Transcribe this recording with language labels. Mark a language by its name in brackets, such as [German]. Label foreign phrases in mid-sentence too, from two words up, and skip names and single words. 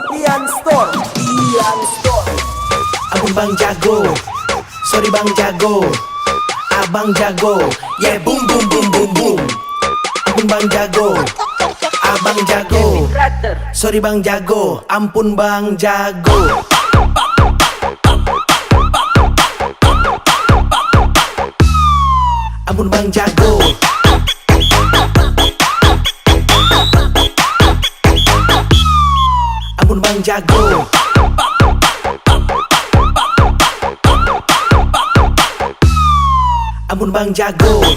[Indonesian] Ian Store. Ampun Bang Jago, sorry Bang Jago, Abang Jago, [English] yeah boom boom boom boom boom. Ampun Bang Jago, Abang Jago, sorry Bang Jago, ampun Bang Jago. Ampun Bang Jago, ampun Bang Jago, ampun Bang Jago.